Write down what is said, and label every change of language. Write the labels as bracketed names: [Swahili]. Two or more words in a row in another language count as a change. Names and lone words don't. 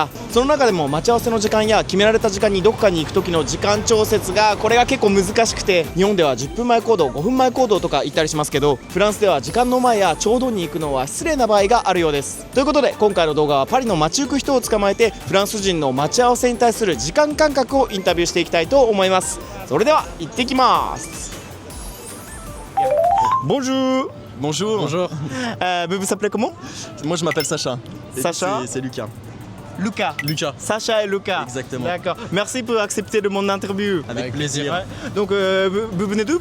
[Japanese] その中でも待ち合わせの時間や決められた時間にどこかに行く時の時間調節がこれが結構難しくて、日本では10分前行動5分前行動とか言ったりしますけど、フランスでは時間の前やちょうどに行くのは失礼な場合があるようです。ということで今回の動画はパリの街行く人を捕まえてフランス人の待ち合わせに対する時間感覚をインタビューしていきたいと思います。それでは行ってきます。Bonjour. [French] Bonjour. Bonjour. Vous vous appelez comment? Moi je m'appelle Sacha. Et Sacha. C'est Lucas. Lucas. Lucas. Sacha et Lucas. Exactement. D'accord. Merci pour accepter de mon interview. Avec plaisir. Ouais. Donc vous venez d'où?